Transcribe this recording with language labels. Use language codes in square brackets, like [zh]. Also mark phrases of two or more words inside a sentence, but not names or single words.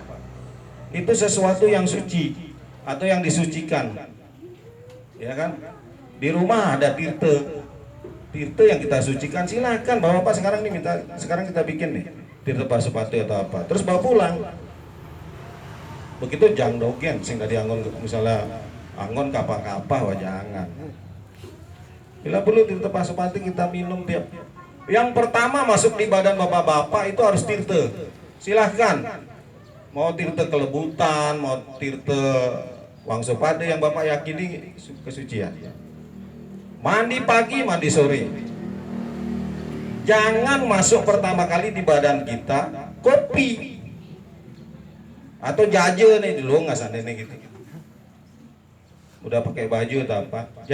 [id] Itu sesuatu yang suci atau yang disucikan. Ya kan? Di rumah ada tirte. Tirte yang kita sucikan, silakan bapak-bapak sekarang nih sekarang kita bikin nih tirte Pasopati atau apa. Terus bawa pulang. Begitu [ban] jang dogen sing tadi angon [id] misalnya angon kapah-kapah wah jangan. Bila perlu tirte Pasopati kita minum tiap. Yang pertama masuk di badan bapak-bapak itu harus tirte. Silahkan. Mau tirte kelebutan, mau tirte Wangsopade yang bapak yakini kesucian. Mandi pagi, mandi sore. Jangan masuk pertama kali di badan kita kopi atau jaje nih dulu nggak sana nih gitu. Udah pakai baju atau apa?